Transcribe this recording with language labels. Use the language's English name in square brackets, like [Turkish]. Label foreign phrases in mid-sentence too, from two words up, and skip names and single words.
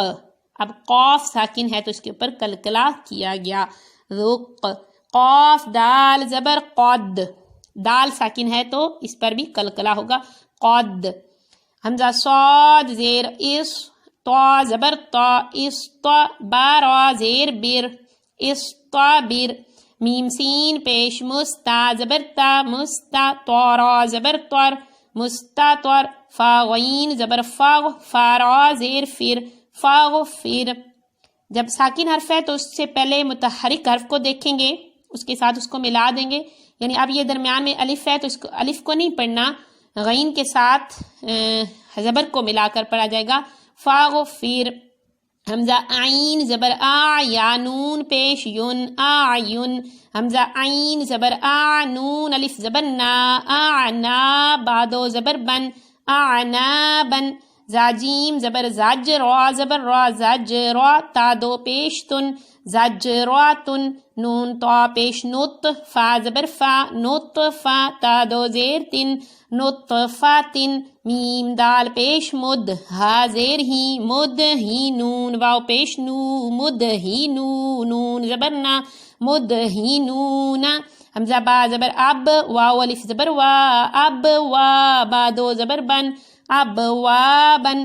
[Urdu] اب قاف ساکن ہے تو اس کے اوپر قلقلہ کیا گیا، رق۔ قاف دال زبر قد، دال ساکن ہے تو اس پر بھی قلقلہ ہوگا، قد۔ حمزہ صاد زیر اس، طا زبر طا، اسطا، با را زیر بر، اسطابر۔ میم سین پیش مستا زبر تا، مستا، طارا زبر طر، مستطر۔ فا غین زبر فاغ، فارا زیر فر، فاغفر۔ جب ساکن حرف ہے تو اس سے پہلے متحرک حرف کو دیکھیں گے، اس کے ساتھ اس کو ملا دیں گے، یعنی اب یہ درمیان میں الف ہے تو اس کو الف کو نہیں پڑھنا، غین کے ساتھ زبر کو ملا کر پڑھا جائے گا، فاغفر۔ حمزہ عین زبر آ، یا نون پیش یون، آعین۔ حمزہ عین زبر آ، نون الف زبر نا، آعنا، بادو زبر بن، اعنابن۔ زاجیم زبر زج، را زبر را، زج را، تا دو پیش تن، زجراتن۔ نون تا پیش نط، فا زبر فا، نطفا، تا دو زیر تن، نطفاتن۔ میم دال پیش مد، ہا زیر ہی، مد ہی نون، واو پیش نو، مد ہی نو، نون زبر نا، مد ہی نونا۔ حمزہ با زبر اب، واو الف زبر وا، اب وا، با دو زبر بن، اب وا بن۔